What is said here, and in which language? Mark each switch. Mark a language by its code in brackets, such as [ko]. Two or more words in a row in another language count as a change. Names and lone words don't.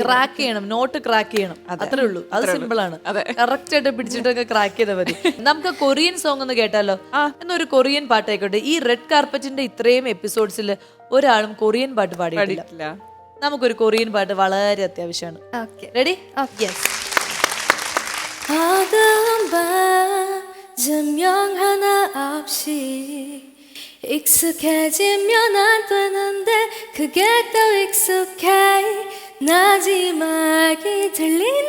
[ml] ക്രാക്ക് ചെയ്യണം, [en] note crack [ml] ചെയ്യണം, അത്രേ ഉള്ളൂ. അത് സിമ്പിൾ ആണ്. കറക്റ്റ് ആയിട്ട് പിടിച്ചിട്ടൊക്കെ ക്രാക്ക് ചെയ്താൽ മതി. നമുക്ക് [en] Korean song [ml] ഒന്ന് കേട്ടാലോ? എന്നൊരു കൊറിയൻ പാട്ടായിക്കോട്ടെ. ഈ റെഡ് കാർപ്പറ്റിന്റെ ഇത്രയും എപ്പിസോഡ്സിൽ ഒരാളും കൊറിയൻ പാട്ട് പാടിയിട്ടില്ല. നമുക്കൊരു കൊറിയൻ പാട്ട് വളരെ അത്യാവശ്യമാണ്. റെഡി? [ko] 익숙해지면 안 되는데 그게 더 익숙해 나지막이 들리는